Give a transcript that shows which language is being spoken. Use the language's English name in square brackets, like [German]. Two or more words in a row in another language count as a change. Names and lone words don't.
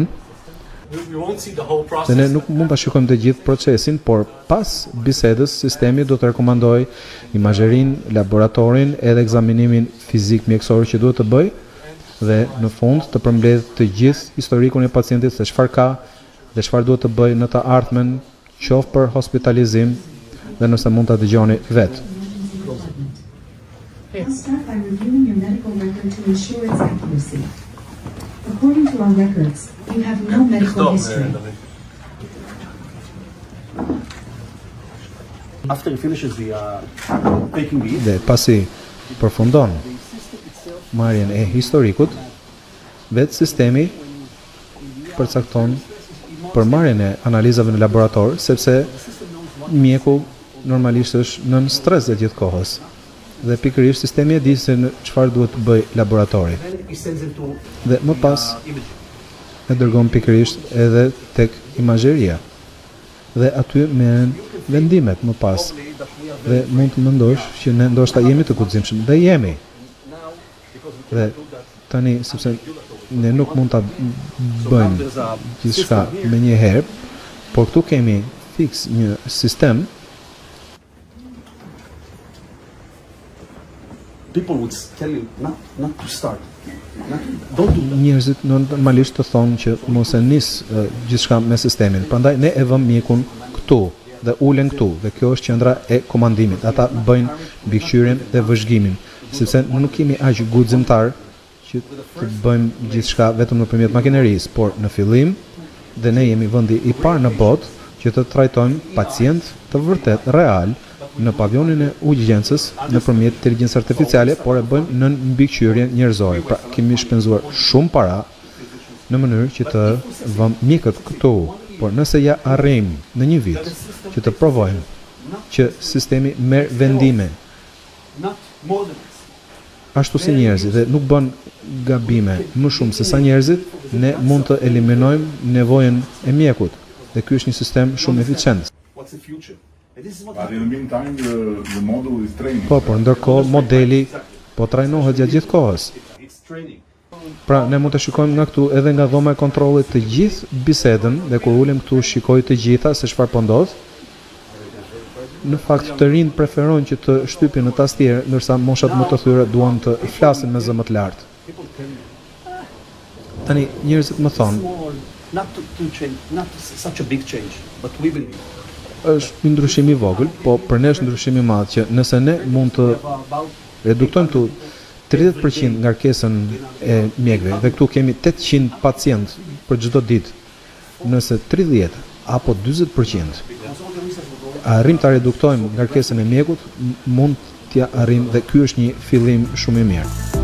[Albanian] Dhe ne nuk mund ta shikojmë të gjithë procesin, por pas bisedës sistemi do të rekomandoj imazherinë, laboratorin edhe ekzaminimin fizik mjekësor që duhet të bëj dhe në fund të përmbledh të gjithë historikun e pacientit se çfarë ka dhe çfarë duhet të bëj në të ardhmen, qoftë për hospitalizim dhe nëse mund ta dëgjoni vetë. [English] I'll start by reviewing your medical record to ensure its accuracy. According to our records, you have no medical history. After he finishes the taking lead, [Albanian] Dhe pasi përfundon marrjen e historikut, vetë sistemi përcakton përmarrjen e analizave në laborator, sepse mjeku normalisht është nën stres gjatë gjithë kohës. Dhe pikërisht sistemi e di se në çfarë duhet të bëj laboratori. [English] he sends him to [Albanian] Dhe më pas e dërgon pikërisht edhe tek imazheria. Dhe aty merren vendimet më pas. Dhe mund të mendosh që ne ndoshta jemi të guximshëm, dhe jemi. Dhe tani sepse ne nuk mund ta bëjmë gjithçka me një herë, por këtu kemi fiks një sistem. [English] people would tell you not to start. Don't do that. [Albanian] Njerëzit normalisht të thonë që mos e nis gjithçka me sistemin. Prandaj ne e vëmë mjekun këtu dhe ulen këtu dhe kjo është qendra e komandimit. Ata bëjnë mbikëqyrjen dhe vëzhgimin, sepse ne nuk kemi aq guximtar që të bëjmë gjithçka vetëm nëpërmjet makinerisë, por në fillim dhe ne jemi vendi i parë në botë që të trajtojmë pacient të vërtet real në pavionin e urgjencës nëpërmjet inteligjencës artificiale, por e bëjmë në mbikëqyrjen njerëzore. Pra kemi shpenzuar shumë para në mënyrë që të vëmë mjekët këtu, por nëse ja arrijmë në një vit që të provojmë që sistemi merr vendime [English] Not more than this. [Albanian] ashtu si njerëzit dhe nuk bën gabime më shumë se sa njerëzit, ne mund të eliminojmë nevojën e mjekut. Dhe ky është një sistem shumë eficient. [English] What's the future? And this is what But in the meantime, the model is training. [Albanian] Por ndërkohë modeli po trajnohet gjatë gjithë kohës. [English] it's training. [Albanian] Pra ne mund të shikojmë nga këtu edhe nga dhoma e kontrollit të gjithë bisedën dhe kur ulem këtu shikoj të gjitha se çfarë po ndodh. Në fakt të rinj preferojnë që të shtypin në tastier, ndërsa moshat më të thyre duan të flasin me zë më të lartë. Tani njerëzit më thonë, [English] Small, not to change, not such a big change, but we will be. [Albanian] është një ndryshim i vogël, po për ne është ndryshim i madh që nëse ne mund të [English] About [Albanian] reduktojmë këtu 30% ngarkesën e mjekëve dhe këtu kemi 800 pacient për çdo ditë. Nëse 30 apo 40%. Arrim ta reduktojmë ngarkesën e mjekut, mund t'ja arrim dhe ky është një fillim shumë i mirë.